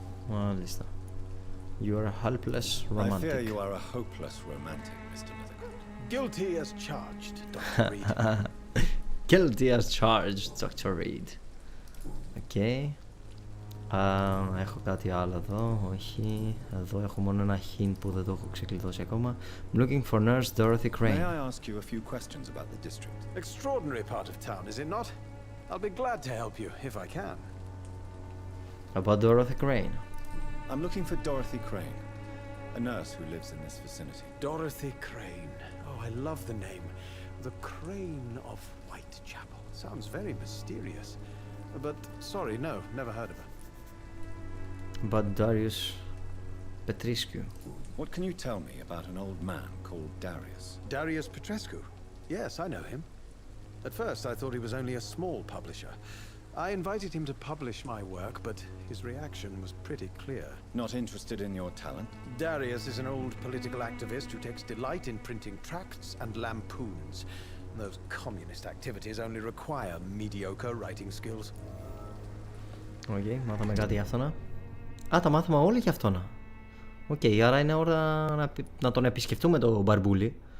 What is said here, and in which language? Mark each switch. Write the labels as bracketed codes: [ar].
[el] Μάλιστα. [en] You are a helpless romantic. I fear you are a hopeless romantic, Mr. Nithercott. Guilty as charged, Dr. Reed. Guilty as charged, Dr. Reed. Okay. [el] Έχω κάτι άλλο εδώ, όχι. Εδώ έχω μόνο ένα hint που δεν το έχω ξεκλειδώσει ακόμα. [en] I'm looking for nurse Dorothy Crane. May I ask you a few questions about the district? Extraordinary part of town, is it not? I'll be glad to help you, if I can. About Dorothy Crane. I'm looking for Dorothy Crane, a nurse who lives in this vicinity. Dorothy Crane. Oh, I love the name. The Crane of Whitechapel. Sounds very mysterious. But, sorry, no, never heard of her. But Darius Petrescu. What can you tell me about an old man called Darius? Darius Petrescu? Yes, I know him. At first, I thought he was only a small publisher. I invited him to publish my work, but his reaction was pretty clear. Not interested in your talent? Darius is an old political activist who takes delight in printing tracts and lampoons. Those communist activities only require mediocre writing skills. [el] Okay, μάθαμε κάτι για αυτόνα. Α, τα μάθαμε όλα για αυτόνα. Οκ, άρα είναι ώρα να τον επισκεφτούμε το μπαρμπούλι.